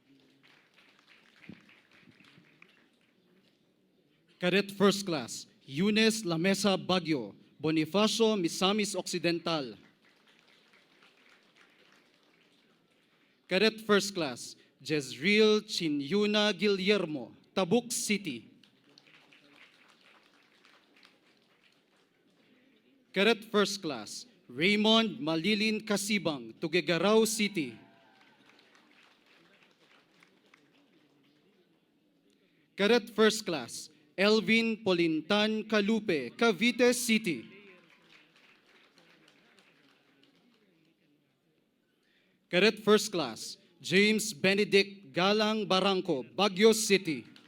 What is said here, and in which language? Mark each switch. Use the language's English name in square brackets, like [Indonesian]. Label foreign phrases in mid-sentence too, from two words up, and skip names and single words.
[English] Cadet First Class, Eunice Lamesa Baguio, Bonifacio Misamis Occidental. Cadet First Class, Jezreel Chinyuna Guillermo, Tabuk City. Cadet First Class, Raymond Malilin Kasibang, Tuguegarao City. Cadet First Class, Elvin Polintan Calupe, Cavite City. Cadet First Class, James Benedict Galang Barangco, Baguio City.